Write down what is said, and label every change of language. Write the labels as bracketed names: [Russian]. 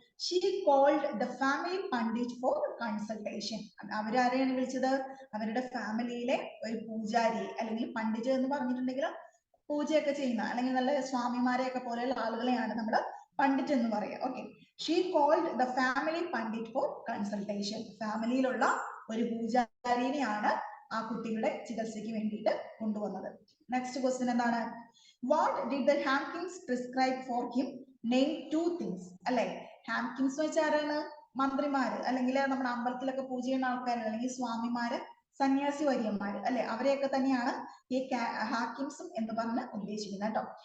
[English] she called the family pandit for consultation. [Malayalam] അവരാരെയാണ് വിളിച്ചത്? അവരുടെ ഫാമിലിയിലെ ഒരു പൂജാരി അല്ലെങ്കിൽ പണ്ഡിറ്റ് എന്ന് പറഞ്ഞിട്ടുണ്ടെങ്കിൽ പൂജയൊക്കെ ചെയ്യുന്ന അല്ലെങ്കിൽ നല്ല സ്വാമിമാരെയൊക്കെ പോലെയുള്ള ആളുകളെയാണ് നമ്മൾ പണ്ഡിറ്റ് എന്ന് പറയുക. [English] Okay, she called the family pandit for consultation. [Malayalam] ഫാമിലിയിലുള്ള ഒരു പൂജാരിനെയാണ് ആ കുട്ടിയുടെ ചികിത്സയ്ക്ക് വേണ്ടിയിട്ട് കൊണ്ടുവന്നത്. [English] Next question എന്താണ്? What did the Hamkins prescribe for him? Name 2 things. [Malayalam] അല്ലെ, ഹാംകിൻസ് വെച്ചാൽ ആരാണ്? മന്ത്രിമാര് അല്ലെങ്കിൽ നമ്മുടെ അമ്പലത്തിലൊക്കെ പൂജ ചെയ്യുന്ന ആൾക്കാരാണ്, അല്ലെങ്കിൽ സ്വാമിമാര്, സന്യാസി വര്യന്മാര് അല്ലെ, അവരെയൊക്കെ തന്നെയാണ് ഈ ഹാക്കിംസും എന്ന് പറഞ്ഞ് ഉദ്ദേശിക്കുന്നത് കേട്ടോ.